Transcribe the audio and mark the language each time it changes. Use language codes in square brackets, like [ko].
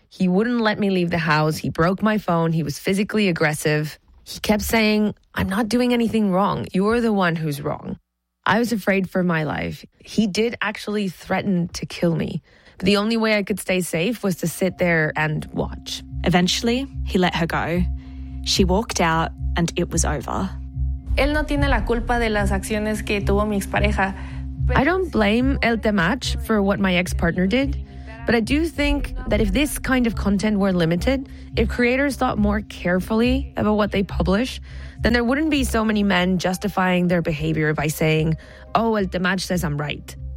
[en] He wouldn't let me leave the house. He broke my phone. He was physically aggressive. He kept saying, I'm not doing anything wrong. You're the one who's wrong. I was afraid for my life. He did actually threaten to kill me. But the only way I could stay safe was to sit there and watch. Eventually, he let her go. She walked out and it was over. [es] Él no tiene la culpa de las acciones que tuvo mi expareja. [en] I don't blame Eltermatch for what my ex-partner did, but I do think that if this kind of content were limited, if creators thought more carefully about what they publish, then there wouldn't be so many men justifying their behavior by saying, oh, Eltermatch says I'm right.